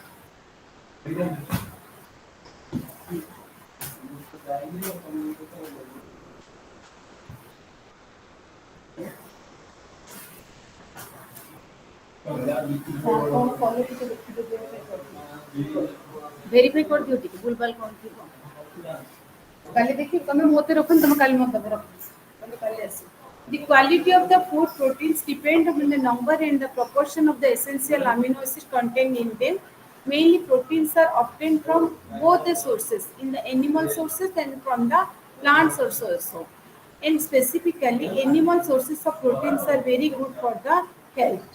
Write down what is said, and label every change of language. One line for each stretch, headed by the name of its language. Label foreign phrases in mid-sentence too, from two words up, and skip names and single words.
Odia: କଣ କଲେ ଟିକେ ଦେଖିଦେବେ ଭେରିଫାଇ କରିଦିଅ ଟିକେ ଭୁଲଭାଲ କଣ ଥିବ କାଲି ଦେଖିବି ତମେ ମୋତେ ରଖୁନ ତମେ କାଲି ମୋତେ ଦେବ ରଖ ତମେ କାଲି ଆସିବ.
English: The quality of the food proteins depend on the number and the proportion of the essential amino acids contained in them. Mainly proteins are obtained from both the sources, in the animal sources and from the plant sources also. And specifically, animal sources of proteins are very good for the health.